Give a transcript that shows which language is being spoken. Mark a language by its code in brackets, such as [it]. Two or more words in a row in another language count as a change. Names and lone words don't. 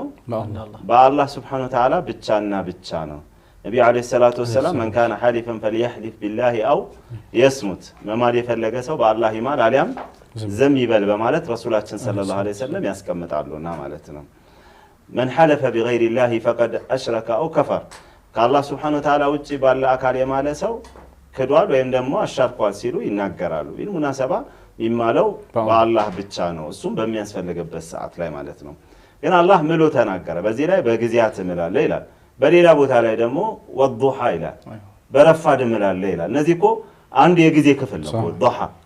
[am] በአላህ [ar] سبحانه وتعالى [am] ብቻና ብቻ ነው። ነብዩ አለይሂ ሰላቱ ወሰለም [ar] من كان حالفا فليحلف بالله او يصمت [am] መማል የፈለገ ሰው በአላህ ይማል አሊያም ዝም ይበል በማለት ረሱላችን ሰለላሁ ዐለይሂ ወሰለም ያስቀምጣሉና ማለት ነው። [ar] من حلف بغير الله فقد اشرك او كفر [am] ከአላህ [ar] سبحانه وتعالى [am] ውጪ ባለ አካል የማለ ሰው ክዷል ወይም ደግሞ አሻርኳል ሲሉ ይናገራሉ። بالمناسبة ይማለው በአላህ ብቻ ነው እሱም በሚያስፈልግበት ሰዓት ላይ ማለት ነው። ግን አላህ ምሎ ተናገረ። በዚህ ላይ በጊዜያት እምላለ ይላል። በሌላ ቦታ ላይ ደግሞ ወዱሃ ይላል በረፋድ እምላለ ይላል። እነዚህ እኮ አንድ የጊዜ ክፍል ነው። ወዱሃ